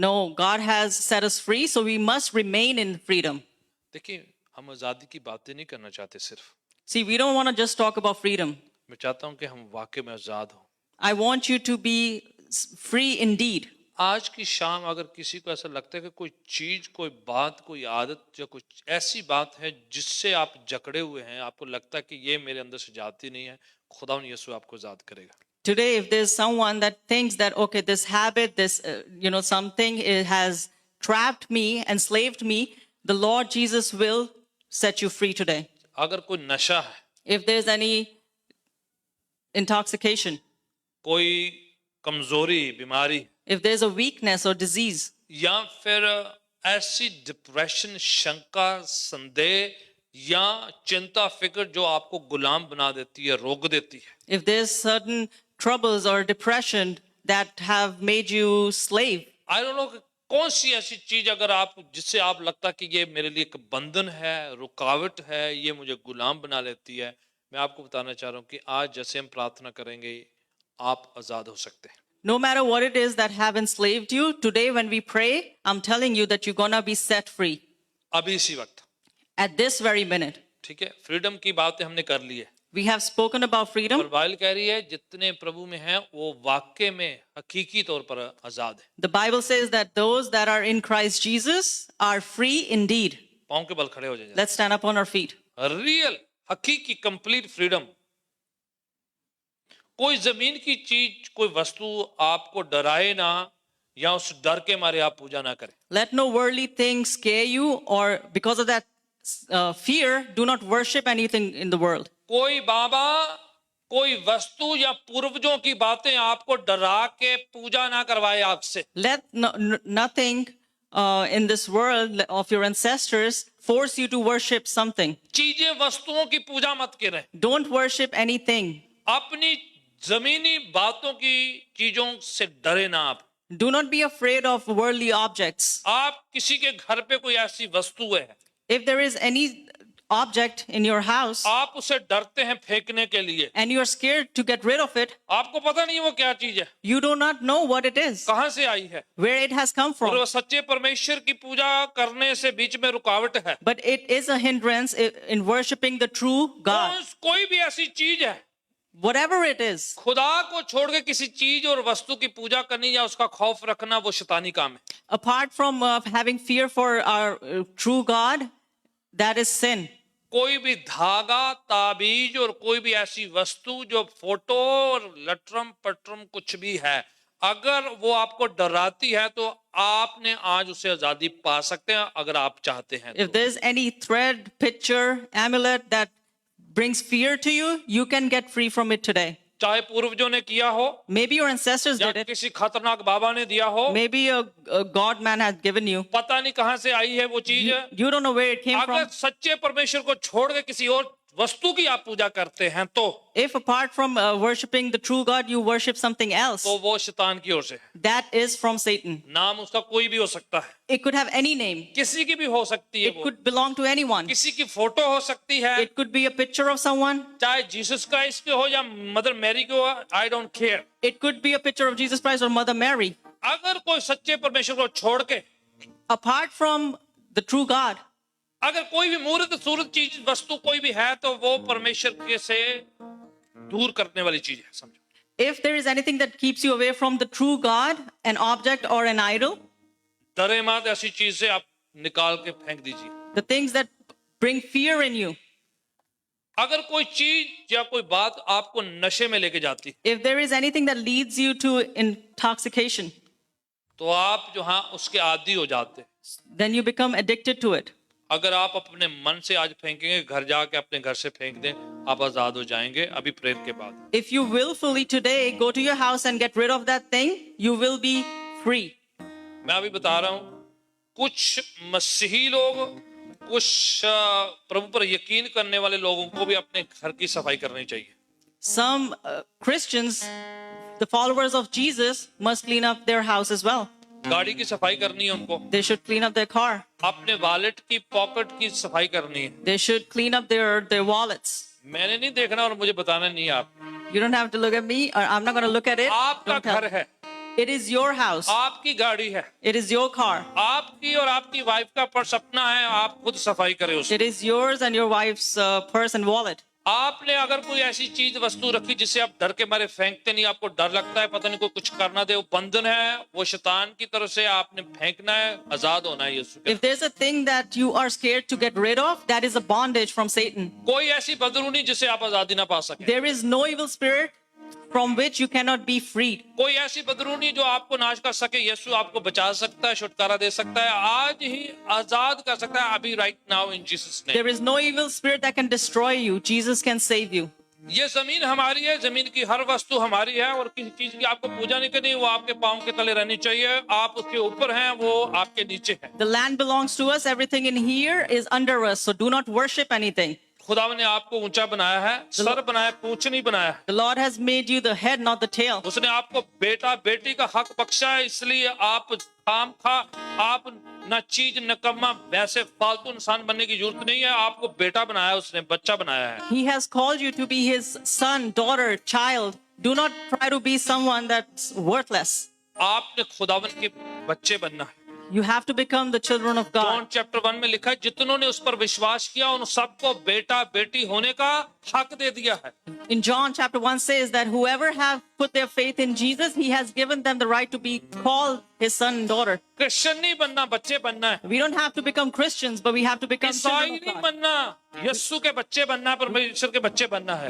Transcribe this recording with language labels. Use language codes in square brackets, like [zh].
[en] No, God has set us free, so we must remain in freedom. [hi] देखिए, हम आजादी की बातें नहीं करना चाहते सिर्फ. [en] See, we don't want to just talk about freedom. [hi] मैं चाहता हूं कि हम वाकई में आजाद हों. [en] I want you to be free indeed. [hi] आज की शाम अगर किसी को ऐसा लगता है कि कोई चीज, कोई बात, कोई आदत या कुछ ऐसी बात है जिससे आप जकड़े हुए हैं, आपको लगता है कि ये मेरे अंदर से जाती नहीं है, खुदा यीशु आपको आजाद करेगा. [en] Today, if there's someone that thinks that, okay, this habit, this, something it has trapped me, enslaved me, the Lord Jesus will set you free today. [hi] अगर कोई नशा है, [en] If there's any intoxication, [hi] कोई कमजोरी, बीमारी, [en] if there's a weakness or disease, [hi] या फिर ऐसी डिप्रेशन, शंका, संदेह या चिंता, फिक्र जो आपको गुलाम बना देती है, रोक देती है. [en] if there's certain troubles or depression that have made you slave, I don't know [hi] कौन सी ऐसी चीज अगर आप जिससे आप लगता कि ये मेरे लिए एक बंधन है, रुकावट है, ये मुझे गुलाम बना लेती है, मैं आपको बताना चाह रहा हूं कि आज जैसे हम प्रार्थना करेंगे आप आजाद हो सकते हैं। [en] No matter what it is that have enslaved you, today when we pray, I'm telling you that you're gonna be set free [hi] अभी इसी वक्त, [en] at this very minute. [hi] ठीक है। फ्रीडम की बातें हमने कर ली है [en] We have spoken about freedom. [hi] और बाइबल कह रही है जितने प्रभु में हैं वो वाकई में हकीकी तौर पर आजाद है। [en] The Bible says that those that are in Christ Jesus are free indeed. [hi] पांव के बल खड़े हो जाइए। [en] Let's stand up on our feet. Real हकीकी complete freedom. [hi] कोई जमीन की चीज, कोई वस्तु आपको डराए ना, या उस डर के मारे आप पूजा ना करें। [en] Let no worldly things scare you, or because of that fear, do not worship anything in the world. [hi] कोई बाबा, कोई वस्तु या पूर्वजों की बातें आपको डरा के पूजा ना करवाए आपसे। [en] Let nothing in this world of your ancestors force you to worship something. [hi] चीजें, वस्तुओं की पूजा मत करें। [en] Don't worship anything. [hi] अपनी जमीनी बातों की चीजों से डरे ना आप। [en] Do not be afraid of worldly objects. [hi] आप किसी के घर पे कोई ऐसी वस्तु है, [en] If there is any object in your house [hi] आप उसे डरते हैं फेंकने के लिए, [en] and you are scared to get rid of it, [hi] आपको पता नहीं वो क्या चीज है, [en] you do not know what it is, [hi] कहां से आई है, [en] where it has come [hi] और [en] from. [hi] वो सच्चे परमेश्वर की पूजा करने से बीच में रुकावट है। [en] But it is a hindrance in worshiping the true God. [hi] कोई भी ऐसी चीज है, [en] Whatever it is, [hi] खुदा को छोड़ के किसी चीज और वस्तु की पूजा करनी या उसका खौफ रखना, वो शैतानी काम है। [en] apart from having fear for our true God, that is sin. [hi] कोई भी धागा, ताबीज और कोई भी ऐसी वस्तु जो फोटो और लटरम पटरम कुछ भी है, अगर वो आपको डराती है तो आपने आज उससे आजादी पा सकते हैं अगर आप चाहते हैं [en] If [hi] तो। [en] there's any thread, picture, amulet that brings fear to you, you can get free from it today. [hi] चाहे पूर्वजों ने किया हो [en] Maybe your ancestors [hi] या [en] did it. [hi] किसी खतरनाक बाबा ने दिया हो, [en] Maybe a God man has given you. [hi] पता नहीं कहां से आई है वो चीज। [en] You don't know where it came [hi] अगर [en] from. [hi] सच्चे परमेश्वर को छोड़ के किसी और वस्तु की आप पूजा करते हैं तो [en] If apart from worshiping the true God, you worship something else, [hi] वो शैतान की ओर से है। [en] that is from Satan. [hi] नाम उसका कोई भी हो सकता है, [en] It could have any name. [hi] किसी की भी हो सकती है, [en] It [hi] वो [en] could belong to anyone. [hi] किसी की फोटो हो सकती है, [en] It could be a picture of someone. [hi] चाहे जीसस क्राइस्ट के हो या मदर मैरी के हो, [en] I don't care. It could be a picture of Jesus Christ or Mother Mary. [hi] अगर कोई सच्चे परमेश्वर को छोड़ के [en] Apart from the true God, [hi] अगर कोई भी मूर्त सूरत चीज वस्तु कोई भी है तो वो परमेश्वर के से दूर करने वाली चीज है, समझो। [en] if there is anything that keeps you away from the true God, an object or an idol, [hi] डरे मत, ऐसी चीज से आप निकाल के फेंक दीजिए। [en] the things that bring fear in you, [hi] अगर कोई चीज या कोई बात आपको नशे में लेके जाती [en] if there is anything that leads you to intoxication, [hi] तो आप जो हाँ उसके आदी हो जाते। [en] then you become addicted to it. [hi] अगर आप अपने मन से आज फेंकेंगे, घर जाके अपने घर से फेंक दें, आप आजाद हो जाएंगे अभी प्रेयर के बाद। [en] If you willfully today go to your house and get rid of that thing, you will be free. [hi] मैं अभी बता रहा हूं, कुछ मसीही लोग, कुछ प्रभु पर यकीन करने वाले लोगों को भी अपने घर की सफाई करनी चाहिए। [en] Some Christians, the followers of Jesus, must clean up their house as well. [hi] गाड़ी की सफाई करनी है उनको, [en] They should clean up their car. [hi] अपने वॉलेट की पॉकेट की सफाई करनी है। [en] They should clean up their wallets. [hi] मैंने नहीं देखना और मुझे बताना नहीं है आप। [en] You don't have to look at me, or I'm not going to look at it. [hi] आपका [en] Don't tell [hi] घर [en] me. [hi] है, [en] It is your house. [hi] आपकी गाड़ी है, [en] It is your car. [hi] आपकी और आपकी वाइफ का पर सपना है, आप खुद सफाई करें उसकी। [en] It is yours and your wife's purse and wallet. [hi] आपने अगर कोई ऐसी चीज वस्तु रखी जिसे आप डर के मारे फेंकते नहीं, आपको डर लगता है पता नहीं कोई कुछ करना दे, वो बंधन है, वो शैतान की तरफ से आपने फेंकना है, आजाद होना है यीशु के। [en] If there's a thing that you are scared to get rid of, that is a bondage from Satan. [hi] कोई ऐसी बदरूनी जिसे आप आजादी ना पा सके, [en] There is no evil spirit from which you cannot be freed. [hi] कोई ऐसी बदरूनी जो आपको नाश कर सके, यीशु आपको बचा सकता है, छुटकारा दे सकता है, आज ही आजाद कर सकता है, अभी [en] Right now in Jesus name. There is no evil spirit that can destroy you. Jesus can save you. [hi] ये जमीन हमारी है, जमीन की हर वस्तु हमारी है और किसी चीज की आपको पूजा नहीं करनी, वो आपके पांव के तले रहनी चाहिए। आप उसके ऊपर हैं, वो आपके नीचे है। [en] The land belongs to us. Everything in here is under us. So do not worship anything. [hi] खुदावन ने आपको ऊंचा बनाया है, सर बनाया, पूंछ नहीं बनाया है। [en] The Lord has made you the head, not the tail. [hi] उसने आपको बेटा बेटी का हक बख्शा है, इसलिए आप खाम खा, आप न चीज नकम्मा वैसे फालतू इंसान बनने की जरूरत नहीं है। आपको बेटा बनाया है, उसने बच्चा बनाया है। [en] He has called you to be his son, daughter, child. Do not try to be someone that's worthless. [hi] आपने खुदावन के बच्चे बनना है। [en] You have to become the children of [hi] John [en] God. [hi] Chapter 1 में लिखा है, जितनों ने उस पर विश्वास किया उन सबको बेटा बेटी होने का हक दे दिया है। [en] In John chapter 1 says that whoever have put their faith in Jesus, he has given them the right to be called his son and daughter. [hi] Christian नहीं बनना, बच्चे बनना है। [en] We don't have to become Christians, but we have to become [hi] ईसाई [en] children [hi] नहीं [en] of God. [hi] बनना, यीशु के बच्चे बनना है, परमेश्वर के बच्चे बनना है।